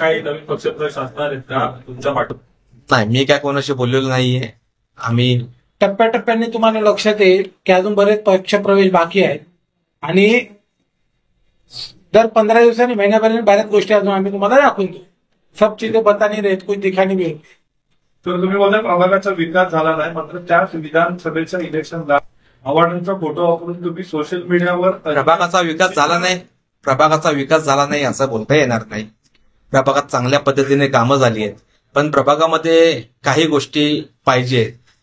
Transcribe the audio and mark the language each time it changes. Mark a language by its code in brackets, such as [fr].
[mr] काही नवीन पक्षप्रवेश असणार आहेत का तुमच्या पाठोपाठ? नाही, मी काय कोणाशी बोललेलो नाहीये. आम्ही टप्प्याटप्प्याने तुम्हाला लक्षात येईल की अजून बरेच पक्षप्रवेश बाकी आहेत आणि दर 15 दिवसांनी, महिन्यापर्यंत बऱ्याच गोष्टी अजून आम्ही तुम्हाला दाखवून देऊ. [hi] सब चीजें बतानी रहे, कुछ दिखानी भी. [mr] तर तुम्ही बोलता प्रभागाचा विकास झाला नाही, मात्र त्याच विधानसभेच्या इलेक्शनला आव्हाडांचा फोटो वापरून तुम्ही सोशल मीडियावर प्रभागाचा विकास झाला नाही, प्रभागाचा विकास झाला नाही असं बोलता येणार नाही. प्रभागात चांगल्या पद्धतीने कामं झाली आहेत, पण प्रभागामध्ये काही गोष्टी पाहिजे.